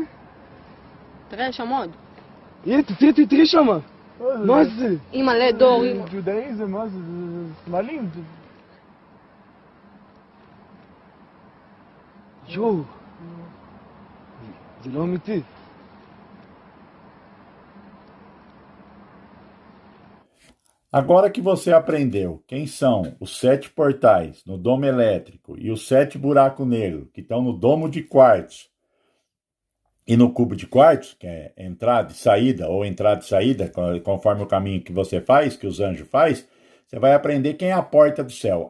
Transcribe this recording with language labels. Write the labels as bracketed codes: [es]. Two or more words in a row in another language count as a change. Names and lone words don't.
[he] תראה, יש שם עוד. הנה, תראי שמה. מה זה? אמא, לדור. ג'ודאיזם, מה זה? זה סמלים. יואו. זה לא אמיתי. [pt] Agora que você aprendeu quem são os 7 portais no domo elétrico e os 7 buracos negros que estão no domo de quartzo e no cubo de quartzo, que é entrada e saída, ou entrada e saída, conforme o caminho que você faz, que os anjos faz, você vai aprender quem é a porta do céu.